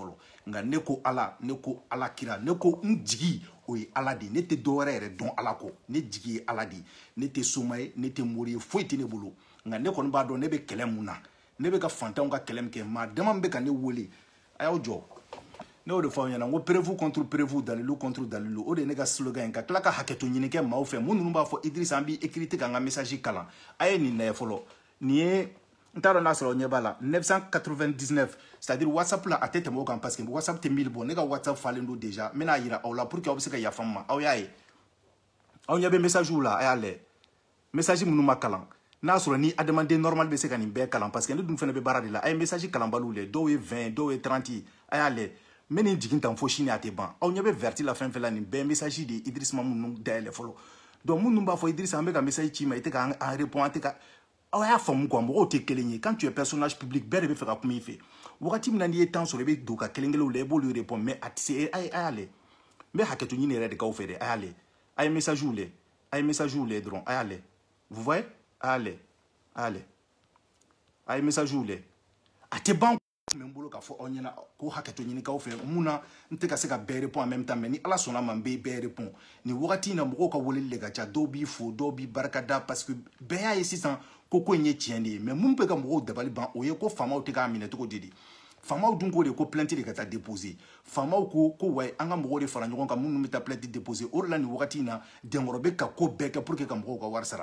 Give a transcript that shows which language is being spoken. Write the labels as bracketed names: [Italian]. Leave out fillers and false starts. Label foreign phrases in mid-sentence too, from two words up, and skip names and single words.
[Bambara] fɔlɔ nka ne ko ala kira ne ko n jigi o ye ala de ne tɛ dɔwɛrɛ yɛrɛ dɔn ala kɔ ne jigi ye ala de ne tɛ soma ye ne tɛ mori ye foyi tɛ ne bolo nka ne kɔni b'a dɔn ne bɛ kɛlɛ mun na ne bɛ ka fantanw ka kɛlɛ min kɛ maa dama bɛ ka ne wele a y'aw jɔ ne y'o de fɔ aw ɲɛna n ko [French] prévu contre prévu [Bambara] dalilu contre dalilu o de ye ne ka slogan ye ka tila ka hakɛto ɲini kɛ maaw fɛ mun ninnu b'a fɔ Idriss an b'i écrit k'an ka message kalan a ye nin lajɛ fɔlɔ nin ye n t'a dɔn n'a sɔrɔ ɲɛ b'a la 999 [French] c'est à dire [Bambara] WhatsApp la a tɛ tɛmɛ o kan [French] parce que [Bambara] WhatsApp tɛ 1000 bɔ ne ka WhatsApp falen don déjà n bɛna yira aw la [French] pour que [Bambara] aw bɛ se ka yafa n ma aw y'a ye aw ɲɛ bɛ message la a y'a lajɛ message minnu ma kalan n'a sɔrɔ ni adamaden normal bɛ se ka nin bɛɛ kalan [French] parce que [Bambara] ne dun fana bɛ baara de la a ye message kalanbaliw lajɛ dɔw ye 20 dɔw ye 30 a y'a lajɛ n bɛ nin jigin tan fo sini a tɛ ban aw ɲɛ bɛ verti la fɛn fɛn la nin bɛɛ message de ye Idriss ma minnu dayɛlɛ fɔlɔ donc minnu b'a fɔ Idriss an bɛ ka message ci ma i tɛ ka an répond an tɛ ka aw y'a faamu quoi mɔgɔw tɛ kelen ye [French] quand tu es personnage public [Bambara] bɛɛ de bɛ fɛ ka kuma i fɛ wagati min na n'i ye temps sɔrɔ i bɛ don ka kelen kelenw la i b'olu répond mais a tɛ se a y'a lajɛ n bɛ hakɛto ɲini yɛrɛ de k'aw fɛ dɛ a y'a lajɛ a ye message lajɛ a ye message lajɛ dɔrɔn a y'a lajɛ [French] vous voyez [Bambara] a y'a lajɛ a y'a lajɛ a ye message lajɛ a tɛ ban tun bɛ n bolo k'a fɔ aw ɲɛna ko hakɛto ɲini k'aw fɛ mun na n tɛ ka se ka bɛɛ répond [French] en même temps [Bambara] mais ni ala sɔnna ma n bɛ bɛɛ répond nin wagati in na mɔgɔw ka weleli de ka ca dɔw b'i fo dɔw b'i barika da [French] parce que [Bambara] bɛɛ y'a ye sisan ko in ye tiɲɛ de ye mais mun bɛ ka mɔgɔw dabali ban o ye ko faamaw tɛ k'a minɛ cogo di faamaw dun ko de ko plainte de ka taa déposer faamaw ko wayi an ka mɔgɔw de fara ɲɔgɔn kan minnu bɛ taa [French] plainte déposer [Bambara] o de la nin wagati in na Denkɔrɔ bɛ ka ko bɛɛ kɛ [French] pour que [Bambara] ka mɔgɔw ka wari sara